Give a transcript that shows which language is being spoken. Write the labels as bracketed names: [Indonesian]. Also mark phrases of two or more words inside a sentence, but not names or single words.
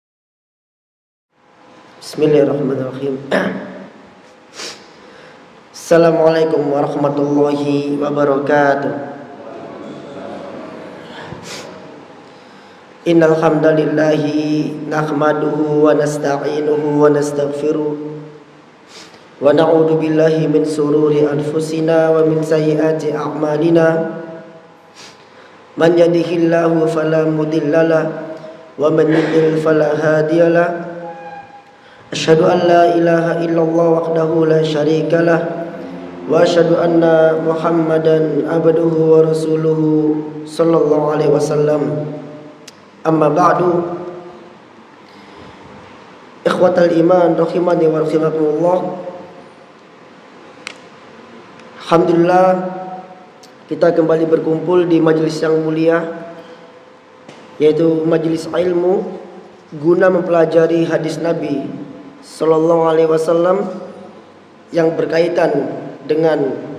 [Arabic] بسم الله الرحمن الرحيم. السلام عليكم ورحمة الله وبركاته. إن الحمد لله نحمده ونستعينه ونستغفره ونعوذ بالله من شرور أنفسنا ومن سيئات أعمالنا. من يهده الله فلا مضل له ومن يضلل فلا هادي له. أشهد أن لا إله إلا الله وحده لا شريك له وأشهد أن محمدا عبده ورسوله صلى الله عليه وسلم. أما بعد. إخوة الإيمان رحمني ورحمكم الله. [Indonesian] Alhamdulillah, kita kembali berkumpul di majelis yang mulia, yaitu majelis ilmu, guna mempelajari hadis Nabi [Arabic] صلى الله عليه وسلم [Indonesian] yang berkaitan dengan